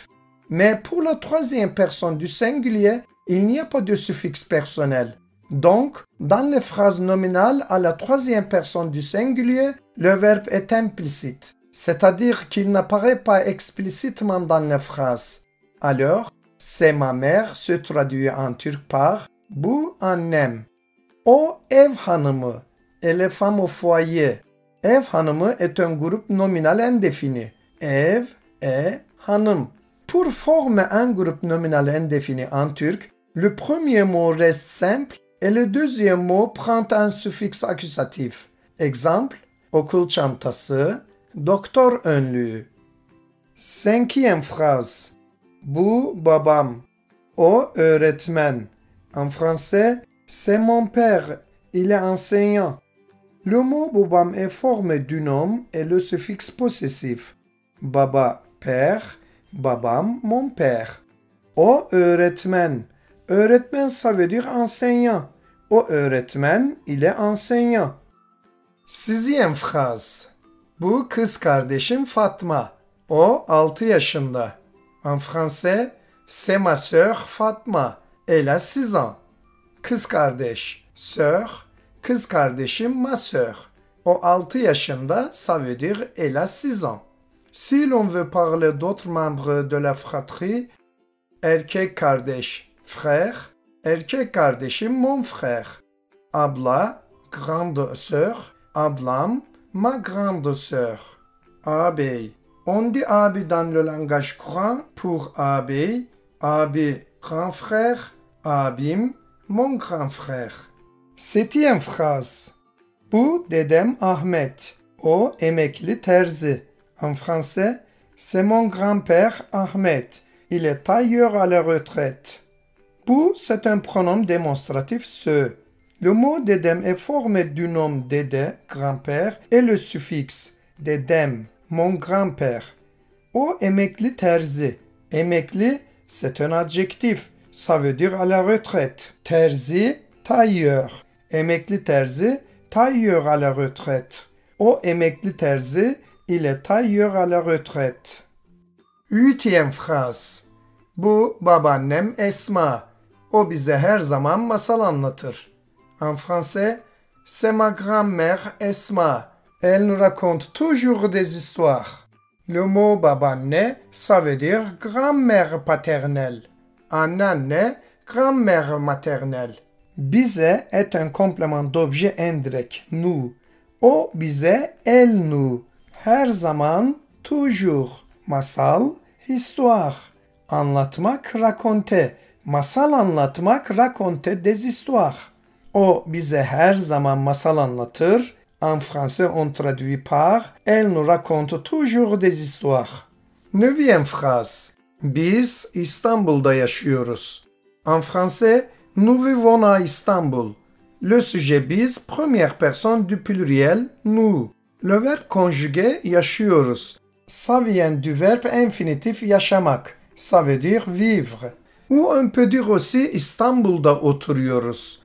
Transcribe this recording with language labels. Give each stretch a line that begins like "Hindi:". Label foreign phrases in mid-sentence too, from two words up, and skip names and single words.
French: Mais pour la troisième personne du singulier, il n'y a pas de suffixe personnel. Donc, dans les phrases nominales à la troisième personne du singulier, le verbe est implicite, c'est-à-dire qu'il n'apparaît pas explicitement dans la phrase. Alors, c'est ma mère se traduit en turc par
Turkish: bu annem. O ev hanımı,
French: elle est femme au foyer.
Turkish: Ev hanımı
French: est un groupe nominal indéfini.
Turkish: Ev et hanım.
French: Pour former un groupe nominal indéfini en turc, le premier mot reste simple et le deuxième mot prend un suffixe accusatif. Exemple,
Turkish: okul çantası, doktor önlüğü.
French: Cinquième phrase.
Turkish: Bu babam, o öğretmen.
French: En français, c'est mon père, il est enseignant. Le mot babam est formé du nom et le suffixe possessif. Baba, père, babam, mon père.
Turkish: O öğretmen. Öğretmen,
French: ça veut dire enseignant.
Turkish: O öğretmen,
French: il est enseignant. Sixième phrase.
Turkish: Bu kız kardeşim Fatma. O 6 yaşında.
French: En français, c'est ma sœur Fatma. Elle a 6 ans.
Turkish: Kız kardeş, sœur, kız kardeşim
French: ma sœur.
Turkish: O 6 yaşında,
French: ça veut dire elle a 6 ans. Si l'on veut parler d'autres membres de la fratrie,
Turkish: erkek kardeş, frère, erkek kardeşim
French: mon frère. Abla, grande sœur, ablam, ma grande sœur.
Turkish: Ağabey.
French: On dit abi dans le langage courant pour ağabey, abi, grand frère, abim, mon grand frère. Septième phrase.
Turkish: Bu dedem Ahmet. O emekli terzi.
French: En français, c'est mon grand-père Ahmet. Il est tailleur à la retraite. Bu, c'est un pronom démonstratif se. Le mot dedem est formé du nom dede, grand-père, et le suffixe dedem, mon grand-père.
Turkish: O emekli terzi. Emekli,
French: c'est un adjectif. Ça veut dire à la retraite.
Turkish: Terzi, tailleur. Emekli terzi,
French: tailleur à la retraite.
Turkish: O emekli terzi,
French: il est tailleur à la retraite. Huitième phrase.
Turkish: Bu babaannem Esma. O bize her zaman masal anlatır.
French: En français, c'est ma grand-mère Esma. Elle nous raconte toujours des histoires. Le mot babaanne, ça veut dire grand-mère paternelle. Anneanne, grand-mère maternelle. Bize est un complément d'objet indirect, nous.
Turkish: O bize,
French: elle nous.
Turkish: Her zaman, toujours.
French: Masal, histoire. Anlatmak, raconter.
Turkish: Masal anlatmak,
French: raconter des histoires.
Turkish: O bize her zaman masal anlatır.
French: En français, on traduit par elle nous raconte toujours des histoires. Neuvième phrase.
Turkish: Biz İstanbul'da yaşıyoruz.
French: En français, nous vivons à Istanbul. Le sujet biz, première personne du pluriel nous. Le verbe conjugué yaşıyoruz. Ça vient du verbe infinitif yaşamak. Ça veut dire vivre. Ou on peut dire aussi
Turkish: İstanbul'da oturuyoruz.